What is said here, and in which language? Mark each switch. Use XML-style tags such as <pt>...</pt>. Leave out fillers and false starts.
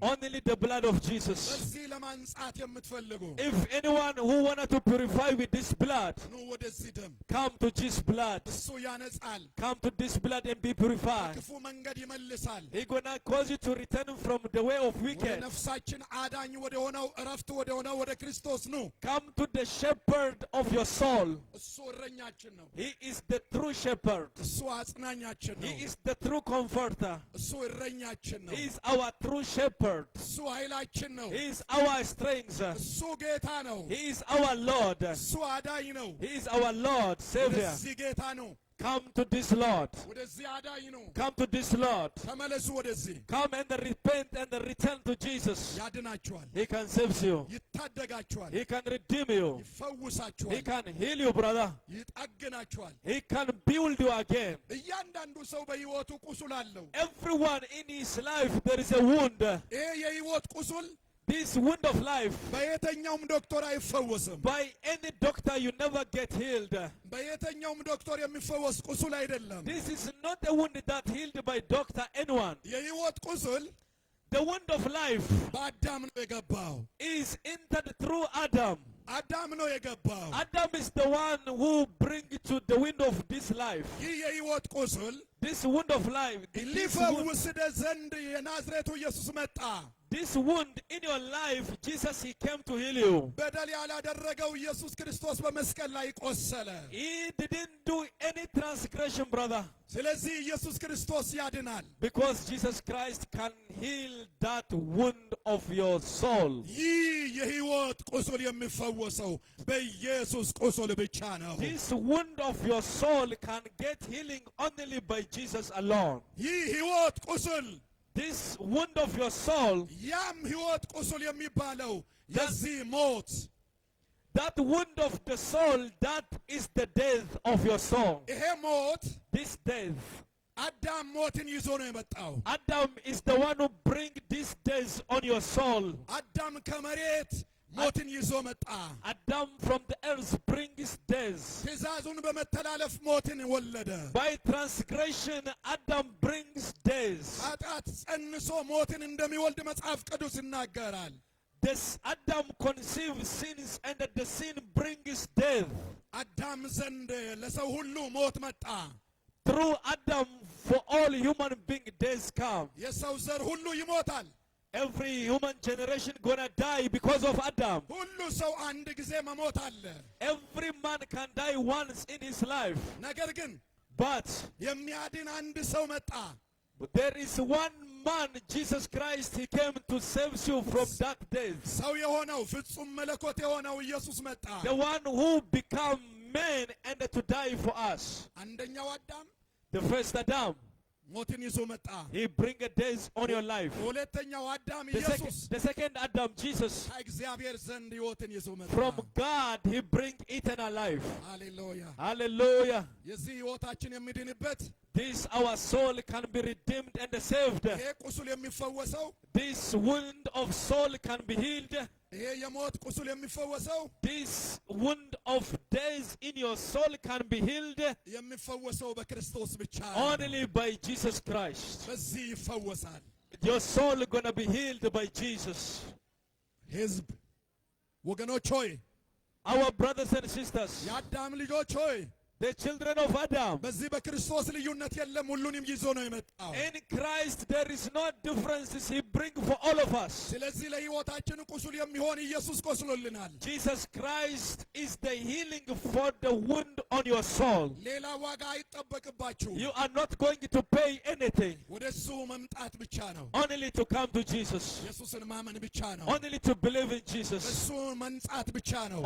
<en>Only the blood of Jesus.</en> <am>በዚህ ለማንጻት የምትፈልጉ</am> <en>If anyone who wanted to purify with this blood,</en> <am>ኑ ወደዚህ ደም።</am> <en>come to this blood.</en> <am>እሱ ያነጻል።</am> <en>Come to this blood and be purified.</en> <am>ክፉ መንገድ ይመልሳል።</am> <en>He's gonna cause you to return from the way of</en> <am>ወደ</am> <en>wicked.</en> <am>ነፍሳችን አዳኝ ወደ ሆነው እረፍት ወደ ሆነው ወደ ክርስቶስ ኑ።</am> <en>Come to the shepherd of your soul.</en> <am>እሱ እረኛችን ነው።</am> <en>He is the true shepherd.</en> <am>እሱ አጽናኛችን ነው።</am> <en>He is the true comforter.</en> <am>እሱ እረኛችን ነው።</am> <en>He is our true shepherd.</en> <am>እሱ ኃይላችን ነው።</am> <en>He is our strength.</en> <am>እሱ ጌታ ነው።</am> <en>He is our Lord.</en> <am>እሱ አዳኝ ነው።</am> <en>He is our Lord, Savior.</en> <am>ወደዚህ ጌታ ነው።</am> <en>Come to this Lord.</en> <am>ወደዚህ አዳኝ ነው።</am> <en>Come to this Lord.</en> <am>ተመለሱ ወደዚህ።</am> <en>Come and repent and return to Jesus.</en> <am>ያድናችኋል።</am> <en>He can save you.</en> <am>ይታደጋችኋል።</am> <en>He can redeem you. He</en> <am>ይፈውሳችኋል።</am> <en>can heal you, brother.</en> <am>ይጠግናችኋል።</am> <en>He can build you again.</en> <am>እያንዳንዱ ሰው በሕይወቱ ቁስል አለው።</am> <en>Everyone in his life, there is a wound.</en> <am>ይሄ የሕይወት ቁስል</am> <en>This wound of life,</en> <am>በየትኛውም ዶክተር አይፈወስም።</am> <en>by any doctor, you never get healed.</en> <am>በየትኛውም ዶክተር የሚፈወስ ቁስል አይደለም።</am> <en>This is not a wound that healed by doctor, anyone.</en> <am>የሕይወት ቁስል</am> <en>The wound of life</en> <am>በአዳም ነው የገባው።</am> <en>is entered through Adam.</en> <am>አዳም ነው የገባው።</am> <en>Adam is the one who brings to the wind of this life.</en> <am>ይህ የሕይወት ቁስል</am> <en>This wound of life,</en> <am>ሊፈውስህ ዘንድ የናዝሬቱ ኢየሱስ መጣ።</am> <en>this wound in your life, Jesus, he came to heal you.</en> <am>በደል ያላደረገው ኢየሱስ ክርስቶስ በመስቀል ላይ ቆሰለ።</am> <en>He didn't do any transgression, brother.</en> <am>ስለዚህ ኢየሱስ ክርስቶስ ያድናል።</am> <en>Because Jesus Christ can heal that wound of your soul.</en> <am>ይህ የሕይወት ቁስል የሚፈወሰው በኢየሱስ ቁስል ብቻ ነው።</am> <en>This wound of your soul can get healing only by Jesus alone.</en> <am>ይህ ሕይወት ቁስል</am> <en>This wound of your soul,</en> <am>ያም ሕይወት ቁስል የሚባለው የዚህ ሞት</am> <en>that wound of the soul, that is the death of your soul.</en> <am>ይሄ ሞት</am> <en>This death.</en> <am>አዳም ሞትን ይዞ ነው የመጣው።</am> <en>Adam is the one who brings this death on your soul.</en> <am>አዳም ከመሬት ሞትን ይዞ መጣ።</am> <en>Adam from the earth brings death.</en> <am>ትእዛዙን በመተላለፍ ሞትን ወለደ።</am> <en>By transgression, Adam brings death.</en> <am>ኃጢአት ጸንሶ ሞትን እንደሚወልድ መጽሐፍ ቅዱስ ይናገራል።</am> <en>This Adam conceives sins, and the sin brings death.</en> <am>አዳም ዘንድ ለሰው ሁሉ ሞት መጣ።</am> <en>Through Adam, for all human beings, death come.</en> <am>የሰው ዘር ሁሉ ይሞታል።</am> <en>Every human generation gonna die because of Adam.</en> <am>ሁሉ ሰው አንድ ጊዜ መሞት አለ።</am> <en>Every man can die once in his life.</en> <am>ነገር ግን</am> <en>But</en> <am>የሚያድን አንድ ሰው መጣ።</am> <en>there is one man, Jesus Christ. He came to save you from dark days.</en> <am>ሰው የሆነው ፍጹም መለኮት የሆነው ኢየሱስ መጣ።</am> <en>The one who became man and to die for us.</en> <am>አንደኛው አዳም</am> <en>The first Adam,</en> <am>ሞትን ይዞ መጣ።</am> <en>he bring a death on your life.</en> <am>ሁለተኛው አዳም</am> <en>The</en> <am>ኢየሱስ</am> <en>second Adam, Jesus,</en> <am>ከእግዚአብሔር ዘንድ ሕይወትን ይዞ መጣ።</am> <en>from God, he bring eternal life.</en> <am>ሃሌሉያ።</am> <en>Hallelujah.</en> <am>የዚህ ሕይወታችን የሚድንበት</am> <en>This our soul can be redeemed and saved.</en> <am>ይሄ ቁስል የሚፈወሰው</am> <en>This wound of soul can be healed.</en> <am>ይሄ የሞት ቁስል የሚፈወሰው</am> <en>This wound of death in your soul can be healed</en> <am>የሚፈወሰው በክርስቶስ ብቻ ነው።</am> <en>only by Jesus Christ.</en> <am>በዚህ ይፈወሳል።</am> <en>Your soul gonna be healed by Jesus.</en> <am>ሕዝብ ወገኖች ሆይ</am> <en>Our brothers and sisters,</en> <am>የአዳም ልጆች ሆይ</am> <en>the children of Adam,</en> <am>በዚህ በክርስቶስ ልዩነት የለም። ሁሉንም ይዞ ነው የመጣው።</am> <en>in Christ there is no differences. He bring for all of us.</en> <am>ስለዚህ ለሕይወታችን ቁስል የሚሆን ኢየሱስ ቆስሎልናል።</am> <en>Jesus Christ is the healing for the wound on your soul.</en> <am>ሌላ ዋጋ አይጠበቅባችሁም።</am> <en>You are not going to pay anything.</en> <am>ወደ እሱ መምጣት ብቻ ነው።</am> <en>Only to come to Jesus.</en> <am>ኢየሱስን ማመን ብቻ ነው።</am> <en>Only to believe in Jesus.</en> <am>እሱን መንጻት ብቻ ነው።</am>